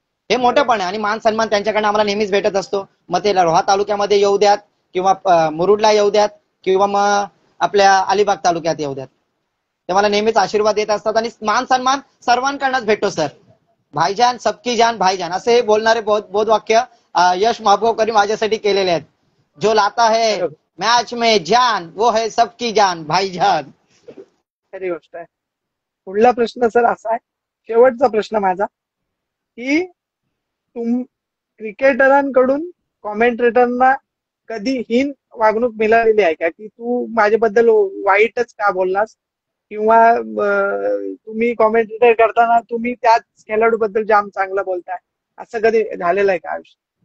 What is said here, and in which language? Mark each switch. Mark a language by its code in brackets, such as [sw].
[mr] हे मोठेपण आहे आणि मान सन्मान त्यांच्याकडनं आम्हाला नेहमीच भेटत असतो. मग ते रोहा तालुक्यामध्ये येऊ द्यात किंवा मुरुडला येऊ द्यात किंवा मग आपल्या अलिबाग तालुक्यात येऊ द्यात, ते मला नेहमीच आशीर्वाद देत असतात आणि मान सन्मान सर्वांकडनंच भेटतो सर. भाईजान [hi] सबकी जान [mr] भाईजान असे बोलणारे बोध वाक्य यश माभोकरी माझ्यासाठी केलेले आहेत. [hi] जो लाता है मॅच में जान वो है सबकी जान भाईजान. [mr] खरी गोष्ट आहे. पुढला प्रश्न सर असा आहे, शेवटचा प्रश्न माझा, की क्रिकेटरांकडून कॉमेंट्रेटरना कधी हीन वागणूक मिळालेली आहे का, की तू माझ्याबद्दल वाईटच का बोललास, किंवा तुम्ही कॉमेंटेटर करताना तुम्ही त्याच खेळाडू बद्दल जाम चांगलं बोलताय, असं कधी झालेलं आहे का आयुष्यात?